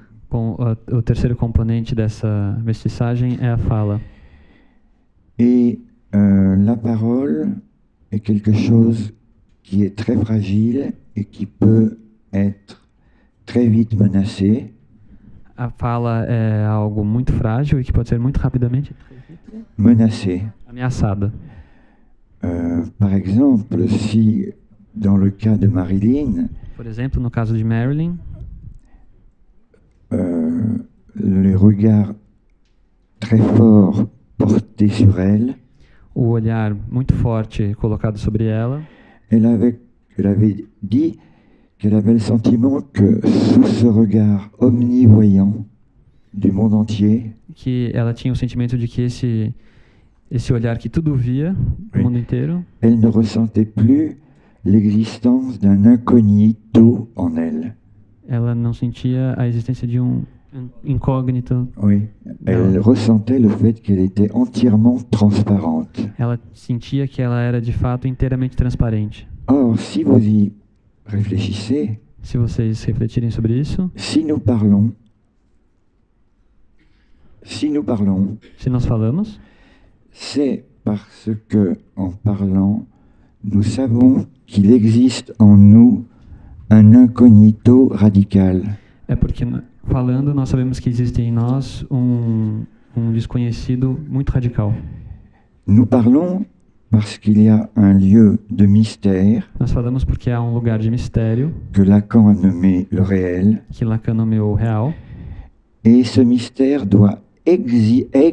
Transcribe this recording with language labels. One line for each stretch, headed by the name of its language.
Portuguese: O terceiro componente dessa mestiçagem é a fala.
French: Et la parole est quelque chose qui est très fragile et qui peut être très vite menacé.
Portuguese: A fala é algo muito frágil e que pode ser muito rapidamente ameaçada.
French: Par exemple, si dans le cas de Marilyn,
Portuguese: por exemplo, no caso de Marilyn,
French: les regards très forts portés sur elle,
Portuguese: o olhar muito forte colocado sobre ela,
French: elle avait dit qu'elle avait le sentiment que sous ce regard omnivoyant du monde entier,
Portuguese: que ela tinha o sentimento de que esse olhar que tudo via, do mundo inteiro,
French: elle ne ressentait plus l'existence d'un incognito en elle.
Portuguese: Ela não sentia a existência de um incógnito.
French: Oui, elle ressentait le fait qu'elle était entièrement transparente.
Portuguese: Ela sentia que ela era de fato inteiramente transparente.
French: Or, si vous y réfléchissez,
Portuguese: Se vocês refletirem sobre isso,
French: si nous parlons,
Portuguese: se nós falamos,
French: c'est parce que, en parlant, nous savons qu'il existe en nous un incognito radical.
Portuguese: é porque falando nós sabemos que existe em nós um desconhecido muito radical.
French: Nous parlons parce qu'il y a un lieu de mystère
Portuguese: Nós falamos porque há um lugar de mistério
French: que Lacan a nommé le réel,
Portuguese: que Lacan nomeou real
French: et ce mystère doit exister